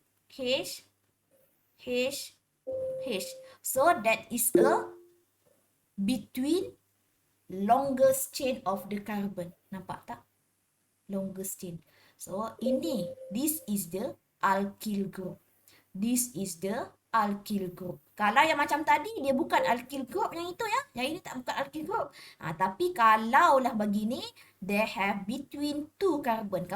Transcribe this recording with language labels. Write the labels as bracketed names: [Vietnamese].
[English] H, H, H. So that is a between longest chain of the carbon. [Malay] Nampak tak? [English] Longest chain. So ini, this is the alkyl group. This is the alkyl group. [Malay] Kalau yang macam tadi, dia bukan alkyl group yang itu ya. Yang ini tak bukan alkyl group. Tapi kalaulah begini, [English] they have between two carbon.